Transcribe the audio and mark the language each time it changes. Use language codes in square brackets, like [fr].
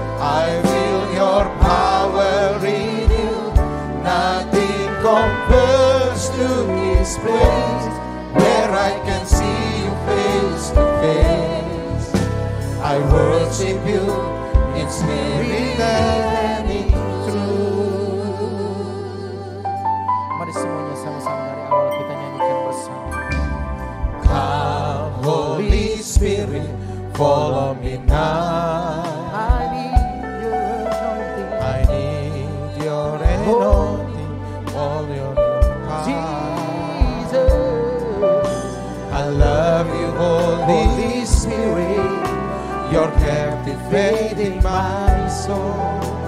[en] I feel your power in you, nothing compares to this place where I can see you face to face. I worship you in spirit and in truth. [id] Mari semuanya sama-sama dari awal kita nyanyikan bersama. [en] Come Holy Spirit, follow me now. I need your anointing. I need your anointing, all your power. Jesus, I love you, Holy Spirit, you're captivating my soul.